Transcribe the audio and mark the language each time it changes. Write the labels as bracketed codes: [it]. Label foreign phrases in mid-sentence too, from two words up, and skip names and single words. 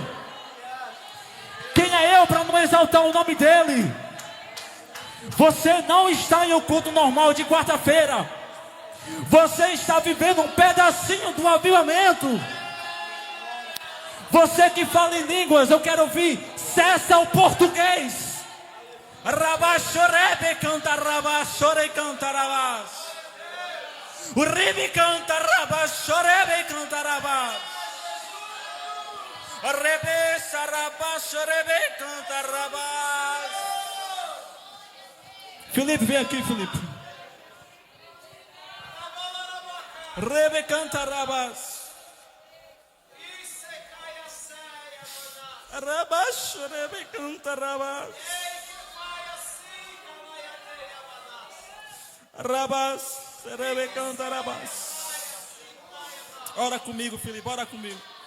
[pt] Quem é eu para não exaltar o nome dEle? Você não está em um culto normal de quarta-feira. Você está vivendo um pedacinho do avivamento. Você que fala em línguas, eu quero ouvir. Cessa o português. Rabachorebe canta rabachore canta rabas. O ribi canta rabachorebe canta rabas. O rebe sarabachorebe canta rabas. Felipe, vem aqui, Felipe. Rebe canta rabas. Rabachorebe canta rabas. Rabas, Rebe canta rabas. Ora comigo, Felipe, ora comigo.